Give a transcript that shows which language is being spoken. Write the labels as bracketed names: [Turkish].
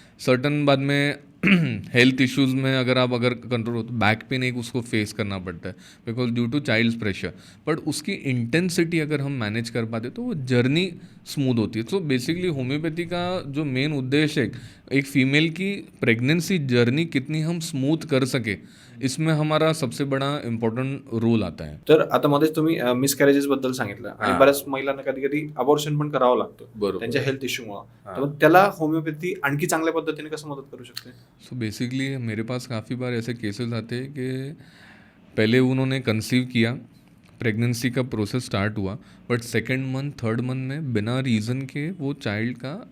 [Hindi] Certain बाद में health issues में अगर कंट्रोल हो तो बैक पेन एक उसको फेस करना पड़ता है because due to child's pressure, but उसकी इंटेंसिटी अगर हम मैनेज कर पाते तो वो जर्नी स्मूथ होती है। सो बेसिकली होम्योपैथी का जो मेन उद्देश्य है एक फीमेल की प्रेगनेंसी जर्नी कितनी हम स्मूथ कर सके, इसमें हमारा सबसे बड़ा इम्पोर्टेंट रोल आता है। [Marathi] तर आता मध्येच तुम्ही मिसकॅरेजेस बद्दल सांगितलं आणि हां. बऱ्याच महिलांना कधी कधी अबॉर्शन पण करावं लागतं बरोबर. त्यांच्या हेल्थ इश्यूमुळे, हां. तर मग त्याला होमिओपॅथी आणखी चांगल्या पद्धतीने कसं मदत करू शकते? [Hindi] सो बेसिकली मेरे पास काफ़ी बार ऐसे केसेस आते हैं कि पहले उन्होंने कंसीव किया, प्रेगनेंसी का प्रोसेस स्टार्ट हुआ, but second month third month में बिना रीज़न के वो चाइल्ड का